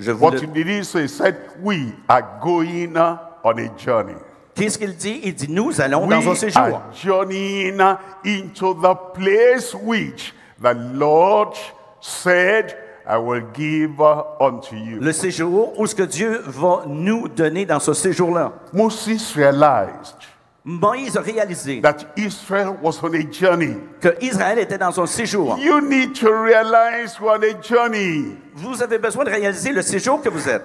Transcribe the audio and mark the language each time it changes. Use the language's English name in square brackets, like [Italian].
[English] What did he say? He said, we are going on a journey. [French] Qu'est-ce qu'il dit? Il dit, nous allons [English] We [French] dans un séjour. [English] are journeying into the place which the Lord said, I will give unto you. [French] Le séjour où ce que Dieu va nous donner dans ce séjour-là. [English] Moses realized [French] Moïse a réalisé [English] that Israel was on a journey. [French] que Israël était dans un séjour. [English] You need to realize we're on a journey. [French] Vous avez besoin de réaliser le séjour que vous êtes.